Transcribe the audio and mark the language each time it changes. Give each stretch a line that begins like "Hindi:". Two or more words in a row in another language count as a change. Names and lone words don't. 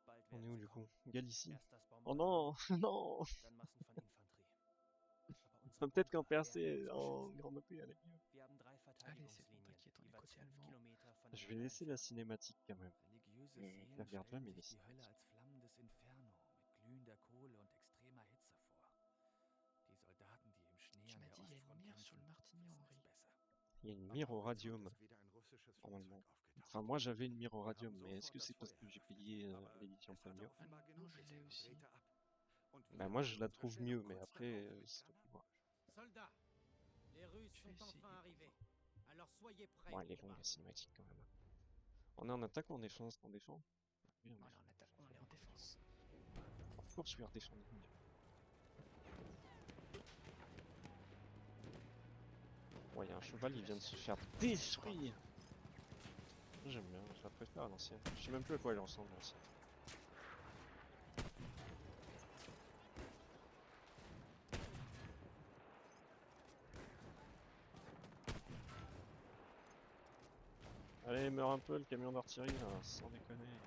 French: On est où du coup? Galicie.
German: Erst das
French: Oh non, Bombardement, non.
German: dann Massen von Infanterie. Aber unsere
French: Peut-être qu'en
German: Bunker
French: percé
German: werden uns
French: en
German: beschützen.
French: Grand OP, allez mieux.
German: Wir haben 3
French: Allez, c'est bon,
German: Verteidigungslinien,
French: t'inquiète, on est
German: jeweils
French: côté
German: 5
French: allemand.
German: Kilometer
French: Je
German: voneinander
French: vais laisser la
German: entfernt.
French: cinématique quand même.
German: Religiöse
French: Je
German: Seelen
French: la regarde
German: stellen
French: jamais les
German: sich die Hölle
French: cinématiques.
German: als flammendes Inferno mit glühender Kohle und extremer Hitze vor. Die Soldaten, die im Schnee
French: Tu
German: an
French: m'as
German: der
French: dit, il y a
German: Ostfront
French: une mire sur le
German: kämpfen,
French: Martignan,
German: wissen es
French: Henri.
German: besser.
French: Il y a une
German: Am
French: mire au
German: Horizont
French: radium,
German: ist wieder ein russisches
French: normalement.
German: Flugzeug aufgetaucht.
French: Enfin, moi j'avais une mire au
German: Wir
French: radium,
German: haben
French: mais est-ce
German: sofort
French: que
German: das
French: c'est parce
German: Feuer
French: que j'ai
German: eröffnet.
French: payé
German: Aber
French: l'édition
German: es hatte
French: premium?
German: offenbar
French: Ah,
German: genug
French: je l'ai
German: gesehen und
French: aussi.
German: drehte ab. Und
French: Bah
German: wir
French: moi
German: haben
French: je la
German: unsere
French: trouve
German: Stellung
French: mieux, mais
German: kurz
French: après
German: darauf mit
French: c'est toi qui vois. Soldats, les Russes Je vais sont essayer. enfin arrivés. Alors soyez prêts Bon, au elle est longue combat. la cinématique quand même. On est en attaque ou en défense? On défend? Oui, on Voilà, défend. on est en défense.
English: Of course we are defending.
French: Ouais, y a un cheval, il vient de se faire détruire. J'aime bien, je la préfère à l'ancienne. Je sais même plus à quoi elle ressemble l'ancienne. Allez, meurs un peu le camion d'artillerie là, sans déconner.